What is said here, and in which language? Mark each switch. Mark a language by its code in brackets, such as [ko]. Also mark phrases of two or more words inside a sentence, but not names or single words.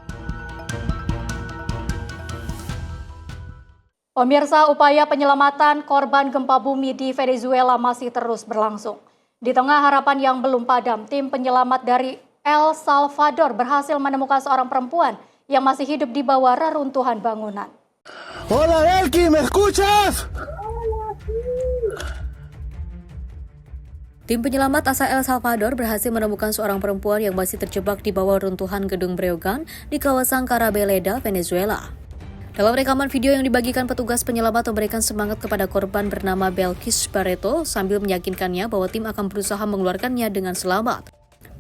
[id] Pemirsa, upaya penyelamatan korban gempa bumi di Venezuela masih terus berlangsung. Di tengah harapan yang belum padam, tim penyelamat dari El Salvador berhasil menemukan seorang perempuan yang masih hidup di bawah reruntuhan bangunan. [es] Hola Elki, ¿me escuchas? [id] Tim penyelamat asal El Salvador berhasil menemukan seorang perempuan yang masih terjebak di bawah runtuhan gedung Breogan di kawasan Carabaleda, Venezuela. Dalam rekaman video yang dibagikan petugas penyelamat memberikan semangat kepada korban bernama Belkis Barreto sambil meyakinkannya bahwa tim akan berusaha mengeluarkannya dengan selamat.